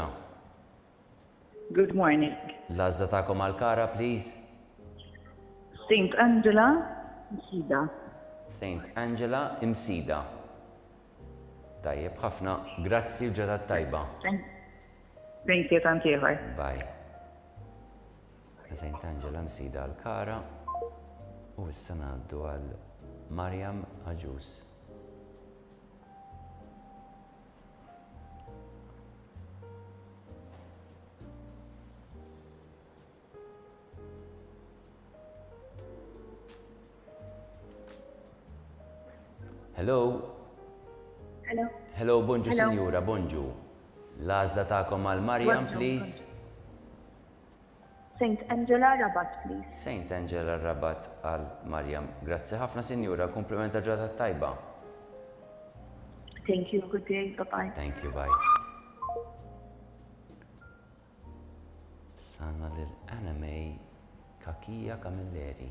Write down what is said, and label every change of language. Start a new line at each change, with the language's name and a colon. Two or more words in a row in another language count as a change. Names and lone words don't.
English: Good morning.
Maltese: L-għażla ta'kom għal-Kara, please. St. Angela, Sida. Saint Angela Imsida. Tajjeb ħafna, grazzi ġodda tajba.
English: Thank you,
Maltese: tanti ieħor. Bye. Saint Angela Imsida għal-Kara. U issa ngħaddu għal Mariam Aġus.
English: Hello? Hello. Hello, bonġu, Hello.
Maltese: Sinjura, bonġu. L-għażla ta'kom għal Mariam, Bonġu, please. St. Angela Rabat, please. Saint Angela Rabat għal Mariam. Grazzi ħafna, Sinjura, komplimenta ġodda tajba.
English: Thank you. Good day. Bye-bye. Thank you, bye.
Maltese: Sanna lil-Anamej Kakija Kamilleri.